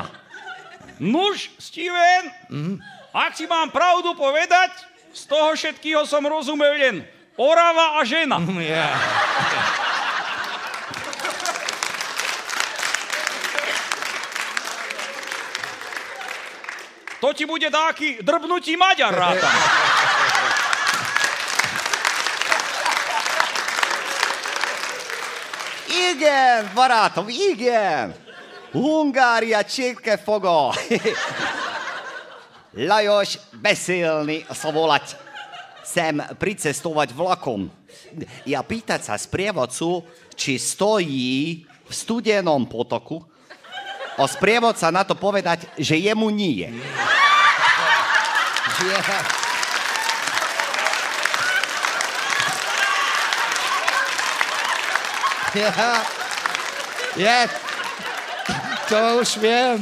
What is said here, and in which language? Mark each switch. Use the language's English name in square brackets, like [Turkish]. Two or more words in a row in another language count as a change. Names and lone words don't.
[Slovak] Nuž, Steven, ak si mám pravdu povedať, z toho všetkého som rozumel len Orava a žena. To ti bude taký drbnutí Maďar, rátam. [Hungarian] Igen, barátom, igen. Hungária csirkefoga. [Slovak] Lajos Beszélni sa volať. Sem pricestovať vlakom. Ja pýtať sa sprievodcu, či stojí v studenom potoku. A sprievodca na to povedať, že jemu nie. To už viem.